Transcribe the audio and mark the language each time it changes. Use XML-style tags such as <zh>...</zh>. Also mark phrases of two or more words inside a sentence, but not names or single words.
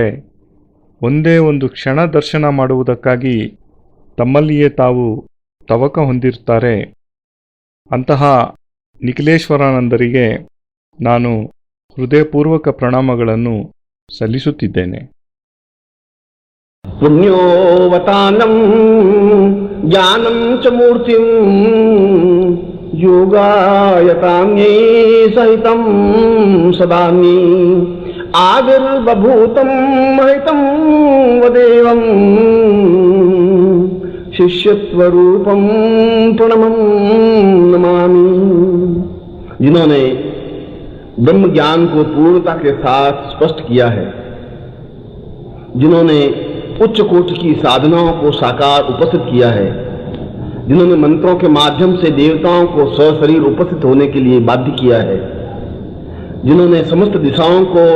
<kn>ಒಂದೇ ಒಂದು ಕ್ಷಣ ದರ್ಶನ ಮಾಡುವುದಕ್ಕಾಗಿ ತಮ್ಮಲ್ಲಿಯೇ ತಾವು ತವಕ ಹೊಂದಿರುತ್ತಾರೆ. ಅಂತಹ ನಿಖಿಲೇಶ್ವರಾನಂದರಿಗೆ ನಾನು ಹೃದಯಪೂರ್ವಕ ಪ್ರಣಾಮಗಳನ್ನು ಸಲ್ಲಿಸುತ್ತಿದ್ದೇನೆ.</kn> <sa>पुण्योवतानं ज्ञानं च मूर्तिं योगायतान्यै सहितं सदान्यै आविर्बभूतं महितं वदेवं शिष्यत्वरूपं प्रणमं नमामि।</sa> <hi>जिन्होंने ब्रह्म ज्ञान को पूर्णता के साथ स्पष्ट किया है, जिन्होंने उच्च कोटि की साधनाओं को साकार उपस्थित किया है, जिन्होंने मंत्रों के माध्यम से देवताओं को सशरीर उपस्थित होने के लिए बाध्य किया है, जिन्होंने समस्त दिशाओं को और</hi>